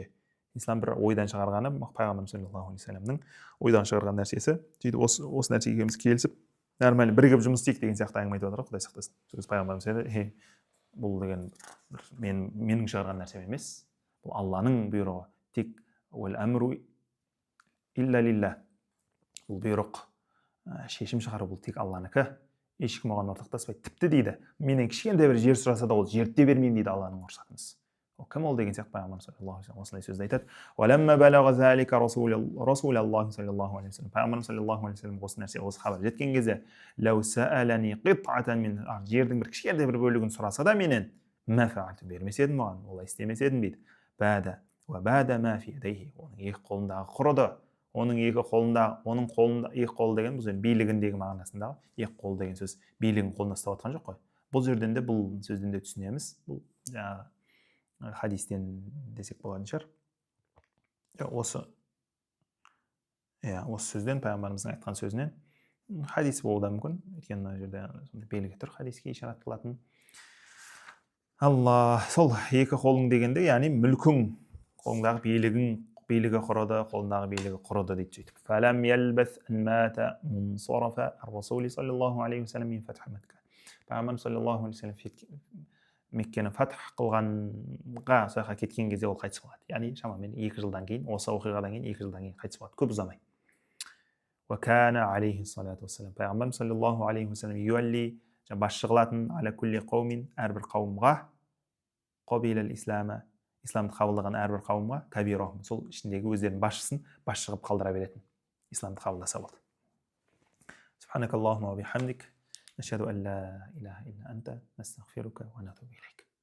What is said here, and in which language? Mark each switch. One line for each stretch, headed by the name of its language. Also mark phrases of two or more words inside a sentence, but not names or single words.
Kazakh: Ислам бір ойдан шығарғаны, пайғамбарымыз
Arabic: صلى الله عليه وسلم
Kazakh: ойдан шығарған нәрсесі. Сөйтіп осы нәрсеге екеуміз келісіп, нормально бірігіп жұмыс істейік деген сияқты әңгіме айтып жатыр ғой, Құдай сақтасын. Сөз пайғамбарымыз айтады, бұл деген менің шығарған нәрсем емес, бұл Алланың бұйрығы.
Arabic: Тек والأمر إلا لله.
Kazakh: Бұл бұйрық, шешім шығару бұл тек Алланікі. Ешкім оған ортақтаспайды. Тіпті дейді, менен кішкентай бір жер сұраса да ол жерді де бермеймін дейді Алланың рұқсатынсыз. Ол кім ол деген сияқты пайғамбарымыз
Arabic: صلى الله
Kazakh: осылай сөзді айтады.
Arabic: ولما بلغ ذلك رسول الله صلى الله عليه وسلم.
Kazakh: Пайғамбарымыз
Arabic: صلى الله عليه وسلم
Kazakh: осы нәрсе, осы хабар жеткен кезде,
Arabic: لو سألني قطعة من
Kazakh: жердің бір кішкентай бір бөлігін сұраса да менен,
Arabic: ما فعلت
Kazakh: бермес едім оған, олай істемес едім дейді.
Arabic: باد وباد ما في يديه,
Kazakh: оның екі қолындағы құрыды. Оның екі қолында екі қол деген бұл билігіндегі мағынасындағы екі қол деген сөз билігін қолында ұстап жатқан жоқ қой. Бұл жерден де бұл сөзден де түсінеміз. Бұл жаңағы хадистен десек болатын шығар. Осы сөзден, пайғамбарымыздың айтқан сөзінен хадис болуы да мүмкін. Өйткені мына жерде белгі тұр хадиске ишарат қылатын. Алла, сол екі қолың дегенде, яғни мүлкің, қолыңдағы билігі құрыды, қолындағы билігі құрыды дейді сөйтіп.
Arabic: فلم يلبث مات منصرف الرسول صلى الله عليه وسلم من فتح مكة.
Kazakh: Пайғамбарымыз
Arabic: صلى الله عليه وسلم
Kazakh: Меккені фатх қылғанға сояққа кеткен кезде ол қайтыс болады. Яғни шамамен 2 жылдан кейін, осы оқиғадан кейін 2 жылдан кейін қайтыс болады, көп ұзамай.
Arabic: وكان عليه الصلاة والسلام. Пайғамбарымыз صلى الله عليه وسلم يولي,
Kazakh: басшы қылатын
Arabic: على كل قوم,
Kazakh: әрбір қауымға,
Arabic: قبل الإسلام,
Kazakh: исламды қабылдаған әрбір қауымға кабирахум, сол ішіндегі өздерінің басшысын басшы қылып қалдыра беретін, исламды қабылдаса болды.
Arabic: سبحانك اللهم وبحمدك نشهد أن لا إله إلا أنت نستغفرك ونتوب إليك.